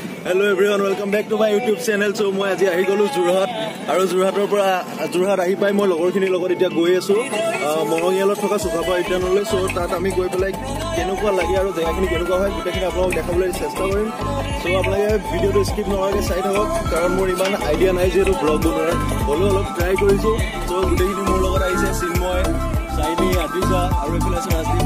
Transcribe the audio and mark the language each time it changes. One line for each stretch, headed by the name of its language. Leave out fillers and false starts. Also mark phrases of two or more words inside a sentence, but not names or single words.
English: Hello everyone, welcome back to my YouTube channel.
Assamese: So মই আজি আহি গ'লোঁ Jorhat আৰু যোৰহাটৰ পৰা Jorhat আহি পাই মই লগৰ খিনি লগত এতিয়া গৈ আছোঁ মৰঙীয়ালত থকা Sukapa উদ্যানলৈ. So তাত আমি গৈ পালে কেনেকুৱা লাগি আৰু জেগা খিনি কেনেকুৱা হয় গোটেই খিনি আপোনালোক দেখুৱাবলৈ চেষ্টা কৰিম. So আপোনালোক ভিডিঅ' টো skip নহ'বলৈ চাই থাকক কাৰণ মোৰ ইমান idea নাই যে টো vlog বনাৰ হ'ল অলপ try কৰিছোঁ. So guta khini mor logot aise Sinmoy Saini Adisa aru efale ase Rasdi.